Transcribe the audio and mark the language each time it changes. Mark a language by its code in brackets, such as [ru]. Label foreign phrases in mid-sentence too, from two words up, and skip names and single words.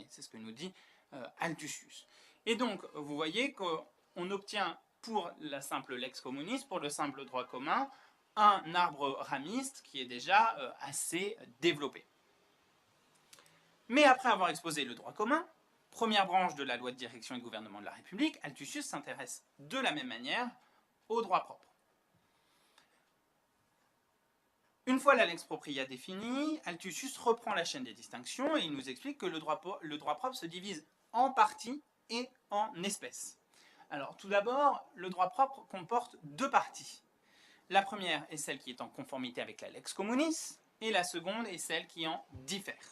[fr] C'est ce que nous dit Altusius. Et donc, vous voyez qu'on obtient pour la simple [la] lex communis, [fr] pour le simple droit commun, un arbre ramiste qui est déjà assez développé. Mais après avoir exposé le droit commun, première branche de la loi de direction et de gouvernement de la République, Altusius s'intéresse de la même manière au droit propre. Une fois la [la] lex propria [fr] définie, Altusius reprend la chaîne des distinctions et il nous explique que le droit propre se divise en parties et en espèces. Alors tout d'abord, le droit propre comporte deux parties. La première est celle qui est en conformité avec la [la] lex communis [fr] et la seconde est celle qui en diffère.